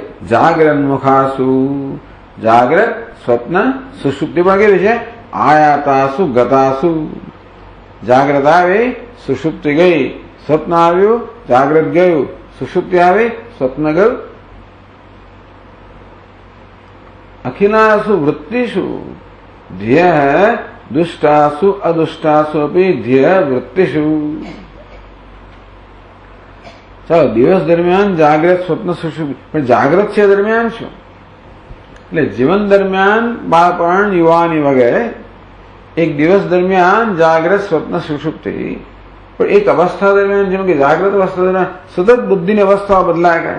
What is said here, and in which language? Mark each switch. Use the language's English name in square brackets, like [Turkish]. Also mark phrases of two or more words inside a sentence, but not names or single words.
[Sanskrit] जाग्रत मुखासु, [Gujarati] જાગ્રત, સ્વપ્ન, સુષુપ્તિ પણ કેવી છે? [Sanskrit] आयातासु गतासु, [Gujarati] જાગ્રત આવી, સુષુપ્તિ ગઈ, સ્વપ્ન આવ્યું, જાગ્રત ગયું, સુષુપ્તિ આવી, સ્વપ્ન ગયું. [Sanskrit] अखिलासु वृत्तिषु ध्येय दुष्टासु अदुष्टासु अपि ध्येय वृत्तिषु. [Gujarati] ચાલો, દિવસ દરમિયાન જાગ્રત, સ્વપ્ન, સુષુપ્તિ, પણ જાગ્રત છે દરમિયાન શું? એટલે જીવન દરમિયાન બાળપણ, યુવાની વગેરે એક દિવસ દરમિયાન જાગ્રત, સ્વપ્ન, સુષુપ્તિ, પણ એક અવસ્થા દરમિયાન જેમ કે જાગ્રત અવસ્થા દરમિયાન સતત બુદ્ધિની અવસ્થાઓ બદલાય કરે.